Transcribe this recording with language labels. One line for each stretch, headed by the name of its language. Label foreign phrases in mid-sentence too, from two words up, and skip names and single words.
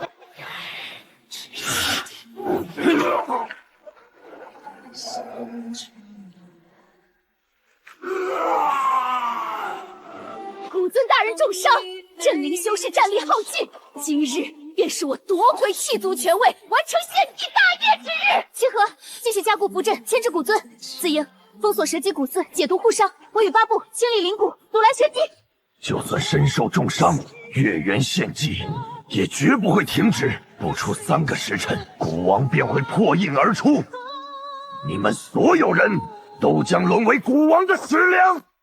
Chinese: 古尊大人重傷，镇灵修士战力耗尽，今日便是我夺回气族权位，完成献祭大业之日。七和，继續加固符阵，牽制古尊。紫瑩，封鎖蛇脊骨刺，解毒護傷。我與八部清理靈骨，阻攔玄機。就算身受重傷，月圓獻祭也絕不會停止。不出3個時辰，古王便會破印而出。你們所有人都將淪為古王的食糧。